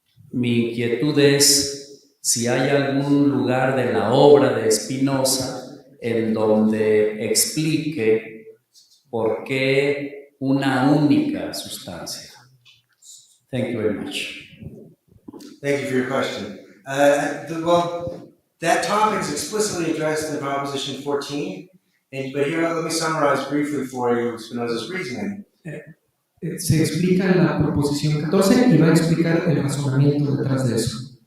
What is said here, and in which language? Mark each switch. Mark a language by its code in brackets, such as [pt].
[es] Mi inquietud es si hay algún lugar de la obra de Spinoza en donde explique por qué una única sustancia. [en] Thank you very much. Thank you for your question. Well, that topic is explicitly addressed in Proposition 14, but here let me summarize briefly for you Spinoza's reasoning. [es] Se explica en la proposición 14 y va a explicar el razonamiento detrás de eso.